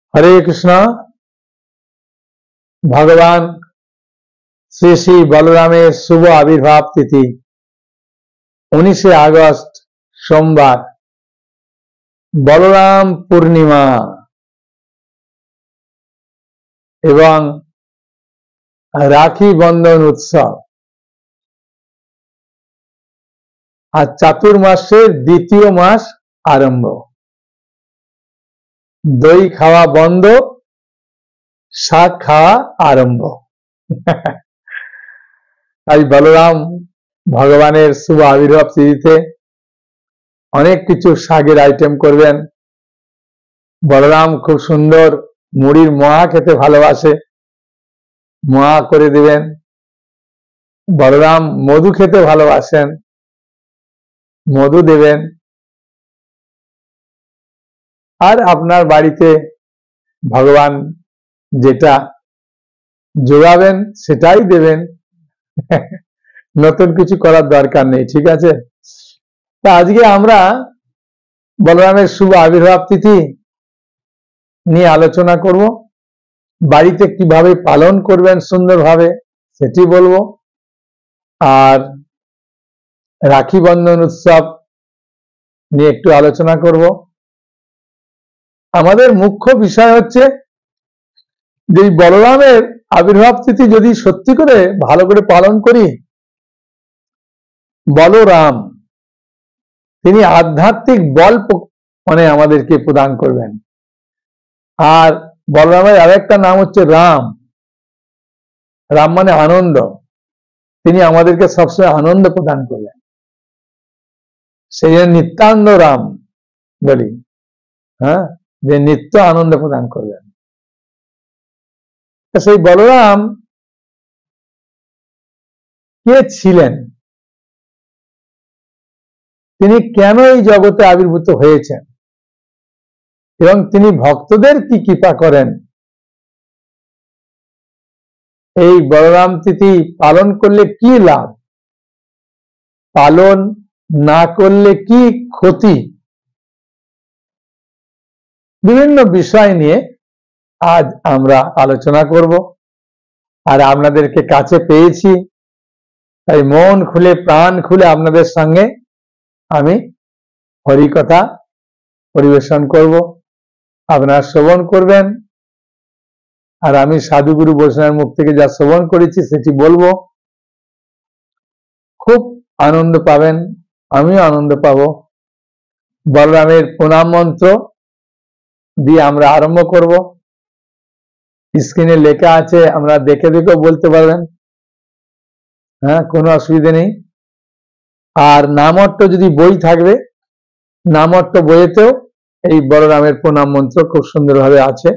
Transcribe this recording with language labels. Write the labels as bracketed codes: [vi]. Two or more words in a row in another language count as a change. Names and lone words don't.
[bn] হরে কৃষ্ণা। ভগবান শ্রী শ্রী বলরামের শুভ আবির্ভাব তিথি 19 আগস্ট সোমবার বলরাম পূর্ণিমা এবং রাখী বন্ধন উৎসব আজ চাতুর্মাসের দ্বিতীয় মাস আরম্ভ। দই খাওয়া বন্ধ, শাক খাওয়া আরম্ভ। আজ বলরাম ভগবানের শুভ আবির্ভাব তিথিতে অনেক কিছু শাকের আইটেম করবেন। বলরাম খুব সুন্দর মুড়ির মোয়া খেতে ভালোবাসে, মোয়া করে দিবেন। বলরাম মধু খেতে ভালোবাসেন, মধু দেবেন। আর আপনার বাড়িতে ভগবান যেটা জোগাবেন সেটাই দেবেন। নতুন কিছু করার দরকার নেই, ঠিক আছে। তো আজকে আমরা বলরামের শুভ আবির্ভাব তিথি নিয়ে আলোচনা করব। বাড়িতে কিভাবে পালন করবেন সুন্দর ভাবে সেটি বলবো। আর রাখী বন্ধন উৎসব নিয়ে একটু আলোচনা করব। আমাদের মুখ্য বিষয় হচ্ছে যে বলরামের আবির্ভাব তিথি যদি সত্যি করে ভালো করে পালন করি, বলরাম তিনি আধ্যাত্মিক বল মানে আমাদেরকে প্রদান করবেন। আর বলরামের আরেকটা নাম হচ্ছে রাম। রাম মানে আনন্দ। তিনি আমাদেরকে সব সময় আনন্দ প্রদান করবেন। সেই নিত্যানন্দ রাম বলি, হ্যাঁ, যে নিত্য আনন্দ প্রদান করবেন। সেই বলরাম কে ছিলেন, তিনি কেন এই জগতে আবির্ভূত হয়েছেন এবং তিনি ভক্তদের কি কৃপা করেন, এই বলরাম তিথি পালন করলে কি লাভ, পালন না করলে কি ক্ষতি, বিভিন্ন বিষয় নিয়ে আজ আমরা আলোচনা করব। আর আপনাদেরকে কাছে পেয়েছি, তাই মন খুলে প্রাণ খুলে আপনাদের সঙ্গে আমি হরিকথা পরিবেশন করব। আপনারা শ্রবণ করবেন আর আমি সাধুগুরু বৈষ্ণবের মুখ থেকে যা শ্রবণ করেছি সেটি বলবো। খুব আনন্দ পাবেন, আমিও আনন্দ পাবো। বলরামের প্রণাম মন্ত্র দিয়ে আমরা আরম্ভ করব। স্ক্রিনে লেখা আছে, আমরা দেখে দেখে বলতে পারবেন, হ্যাঁ, কোনো অসুবিধা নেই। আর নামঅর্থ যদি বই থাকবে, নামঅর্থ बইয়েতেও এই বলরামের প্রণাম মন্ত্র খুব সুন্দরভাবে আছে।